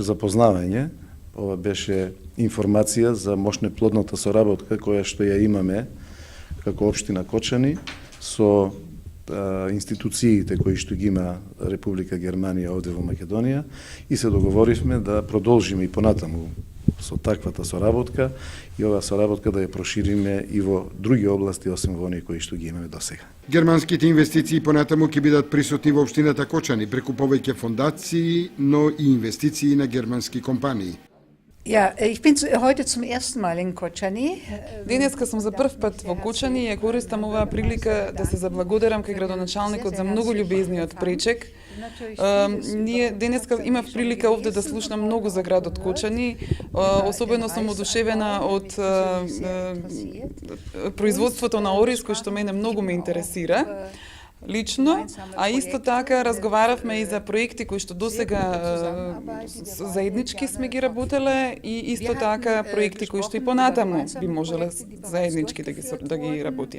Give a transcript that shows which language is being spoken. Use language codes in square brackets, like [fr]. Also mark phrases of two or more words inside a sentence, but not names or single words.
[mk] запознавање, ова беше информација за мощно плодната соработка која што ја имаме како општина Кочани со институциите кои што ги има Република Германија овде во Македонија, и се договоривме да продолжиме и понатаму со таквата соработка и оваа соработка да ја прошириме и во други области освен во оние кои што ги имаме досега. Германските инвестиции понатаму ќе бидат присутни во општината Кочани преку повеќе фондации, но и инвестиции на германски компании. [de] Ja, ich bin heute zum ersten Mal in Kočani. [mk] Денеска сум за прв пат во Кочани и ја користам оваа прилика да се заблагодарам кај градоначалникот за многу љубезниот пречек. Ние денеска имав прилика овде да слушнам многу за градот Кочани. Особено сум одушевена од производството на ориз, кој што мене многу ме интересира лично, а исто така разговаравме и за проекти кои што досега заеднички сме ги работеле, и исто така проекти кои што и понатаму би можеле заеднички да ги работиме.